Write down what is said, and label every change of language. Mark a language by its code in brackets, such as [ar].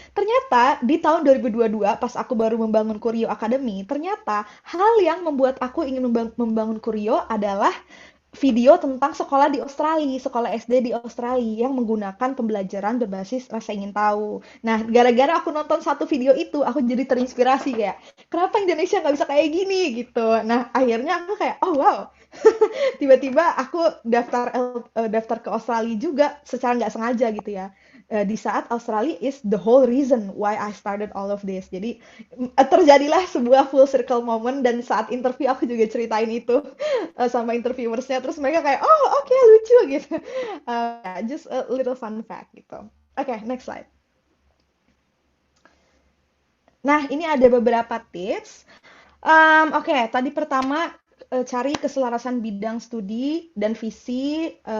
[id] Ternyata di tahun 2022, pas aku baru membangun Kurio Academy, ternyata hal yang membuat aku ingin membangun Kurio adalah video tentang sekolah di Australia, sekolah SD di Australia yang menggunakan pembelajaran berbasis rasa ingin tahu. Nah, gara-gara aku nonton satu video itu, aku jadi terinspirasi kayak, kenapa Indonesia nggak bisa kayak gini gitu. Nah, akhirnya aku kayak, oh wow, tiba-tiba aku daftar ke Australia juga secara nggak sengaja gitu ya. Di saat [en] Australia is the whole reason why I started all of this. [id] Jadi terjadilah sebuah [en] full circle moment [id] dan saat interview aku juga ceritain itu sama interviewersnya. Terus mereka kayak, oh oke okay, lucu gitu. [en] Just a little fun fact [id] gitu. Oke, okay, next slide. Nah, ini ada beberapa tips. Oke, tadi pertama cari keselarasan bidang studi dan visi.